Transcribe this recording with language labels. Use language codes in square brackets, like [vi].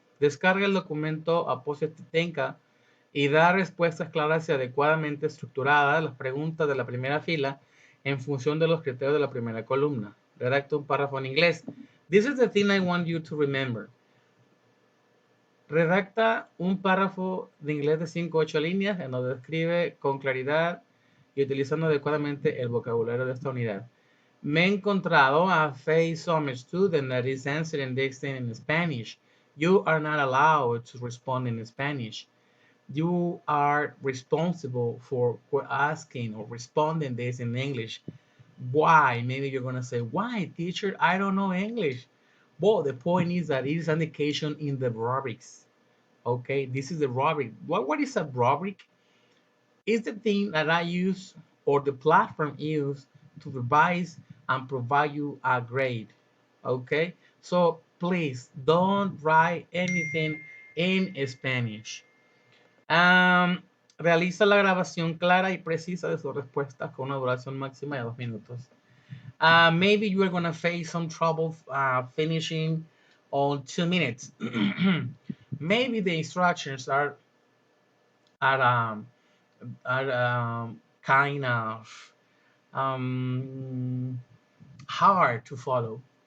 [es] Descarga el documento a Tenka y da respuestas claras y adecuadamente estructuradas a las preguntas de la primera fila en función de los criterios de la primera columna. Redacta un párrafo en inglés. [en] This is the thing I want you to remember. [es] Redacta un párrafo de inglés de 5 o 8 líneas en donde describe con claridad y utilizando adecuadamente el vocabulario de esta unidad. Me he encontrado [en] a face some student that is answering this thing in Spanish. You are not allowed to respond in Spanish. You are responsible for asking or responding this in English. Why? Maybe you're gonna say, why, teacher? I don't know English. Well, the point is that it is an indication in the rubrics. Okay, this is the rubric. What is a rubric? It's the thing that I use or the platform use to revise and provide you a grade. Okay, so please don't write anything in Spanish. [es] Realiza la grabación clara y precisa de sus respuestas con una duración máxima de 2 minutos. [en] Maybe you are gonna face some trouble finishing on 2 minutes. Maybe the instructions are um, are kind of um, hard to follow.